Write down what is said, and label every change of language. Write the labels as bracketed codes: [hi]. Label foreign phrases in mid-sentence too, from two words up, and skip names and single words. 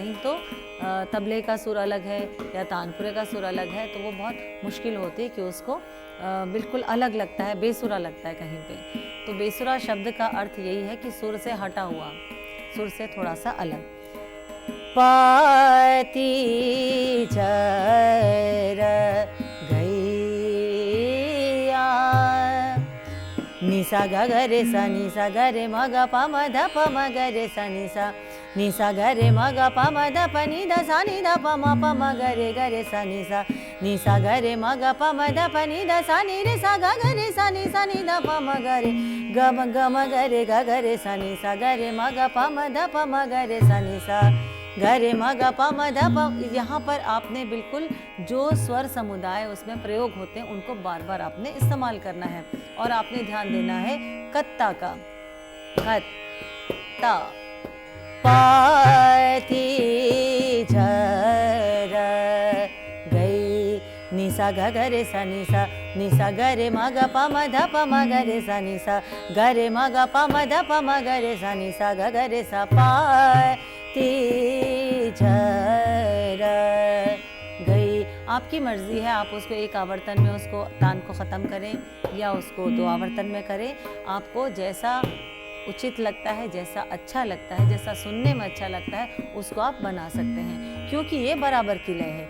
[hi] नहीं तो तबले का सुर अलग है या तानपुरे का सुर अलग है, तो वो बहुत मुश्किल होती है कि उसको बिल्कुल अलग लगता है, बेसुरा लगता है कहीं पे। तो बेसुरा शब्द का अर्थ यही है कि सुर से हटा हुआ, सुर से थोड़ा सा अलग। पाती झर गैया। निसा ग रे सा निसा ग रे म ग प म ध प म ग रे सा निसा। निसा ग रे म ग प म ध प नि द सा नि द प म ग रे सा निसा। निसा ग रे म ग प म ध प नि द सा नि रे सा ग रे सा नि द प म ग रे ग म ग रे सा नि सा ग रे म ग प म ध प म ग रे सा नि सा ग रे म ग प म ध प। यहाँ पर आपने बिल्कुल जो स्वर समुदाय उसमें प्रयोग होते हैं उनको बार बार आपने इस्तेमाल करना है। और आपने ध्यान देना है कत्ता का। कत्ता पाती झर गई। निसा ग रे सा निसा। निसा ग रे म ग प म ध प म ग रे सा निसा। ग रे म ग प म ध प म ग रे सा निसा ग रे सा पाती झर गई। आपकी मर्जी है, आप उसको एक आवर्तन में उसको तान को ख़त्म करें या उसको 2 आवर्तन में करें। आपको जैसा उचित लगता है, जैसा अच्छा लगता है, जैसा सुनने में अच्छा लगता है, उसको आप बना सकते हैं, क्योंकि ये बराबर की लय है।